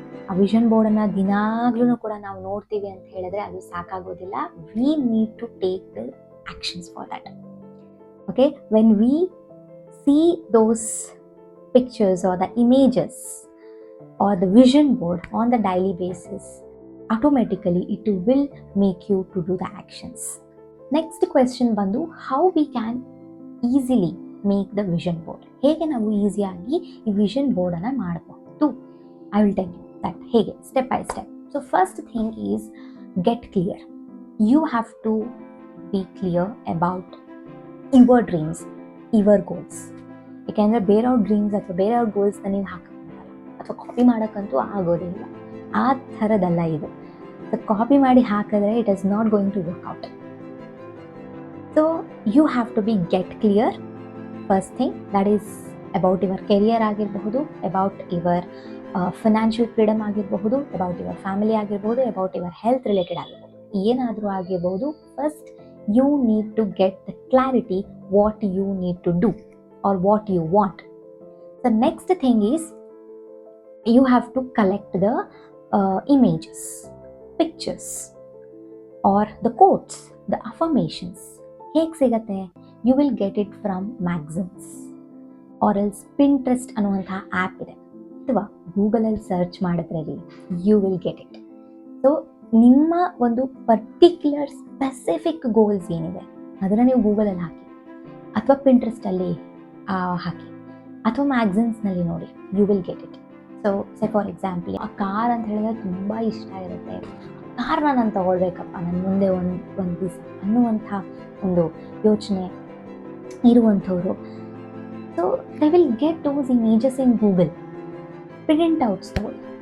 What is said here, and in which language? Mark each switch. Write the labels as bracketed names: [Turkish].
[Kannada] ಆ ವಿಷನ್ ಬೋರ್ಡನ್ನು ದಿನಾಗ್ಲೂ ಕೂಡ ನಾವು ನೋಡ್ತೀವಿ ಅಂತ ಹೇಳಿದ್ರೆ ಅದು ಸಾಕಾಗೋದಿಲ್ಲ. [English] we need to take the actions for that. Okay, when we see those pictures or the images or the vision board on the daily basis, automatically it will make you to do the actions. Next question bandu, how we can easily make the vision board. [Kannada] ಹೇಗೆ ನಾವು ಈಸಿಯಾಗಿ ಈ vision ಬೋರ್ಡನ್ನು ಮಾಡಬಹುದು? [English] I will tell you that ಹೇಗೆ, step by step. So first thing is get clear. You have to be clear about your dreams, your goals. [Kannada] ಯಾಕೆಂದರೆ ಬೇರೆಯವ್ರ dreams ಅಥವಾ ಬೇರೆಯವ್ರ ಗೋಲ್ಸ್ನ ನೀವು ಹಾಕೋಕ್ಕಾಗಲ್ಲ ಅಥವಾ ಕಾಪಿ ಮಾಡೋಕ್ಕಂತೂ ಆಗೋದಿಲ್ಲ. ಆ ಥರದಲ್ಲ ಇದು. ಸೊ ಕಾಪಿ ಮಾಡಿ ಹಾಕಿದ್ರೆ [English] It is not going to work out. So you have to be get clear. First thing that is about your career ಆಗಿರಬಹುದು, about your financial freedom ಆಗಿರಬಹುದು, about your family ಆಗಿರ್ಬೋದು, about your health related ಆಗಿರ್ಬೋದು, [Kannada] ಏನಾದರೂ ಆಗಿರ್ಬೋದು. [English] First you need to get the clarity what you need to do or what you want. The next thing is you have to collect the images, pictures or the quotes, the affirmations. [Kannada] ಹೇಗೆ ಸಿಗತ್ತೆ? [English] You will get it from magazines or else Pinterest [Kannada] ಅನ್ನುವಂಥ app ಇದೆ, ಅಥವಾ ಗೂಗಲಲ್ಲಿ search ಮಾಡಿದ್ರಲ್ಲಿ [English] you will get it. [Kannada] So ನಿಮ್ಮ ಒಂದು particular specific goals ಏನಿದೆ ಅದನ್ನು ನೀವು ಗೂಗಲಲ್ಲಿ ಹಾಕಿ, ಅಥವಾ ಪಿಂಟ್ರೆಸ್ಟಲ್ಲಿ ಹಾಕಿ, ಅಥವಾ ಮ್ಯಾಗ್ಝಿನ್ಸ್ನಲ್ಲಿ ನೋಡಿ, [English] You will get it. [Kannada] So ಸೆ ಫಾರ್ ಎಕ್ಸಾಂಪಲ್, ಆ ಕಾರ್ ಅಂತ ಹೇಳಿದ್ರೆ ತುಂಬ ಇಷ್ಟ ಇರುತ್ತೆ, ಕಾರ್ನ ನಾನು ತೊಗೊಳ್ಬೇಕಪ್ಪ ನನ್ನ ಮುಂದೆ ಒಂದು ದಿವಸ ಅನ್ನುವಂಥ ಒಂದು ಯೋಚನೆ ಇರುವಂಥವ್ರು, [English] So they will get those images in Google. [Kannada] Print outs ತಗೊಳ್ಳಿ.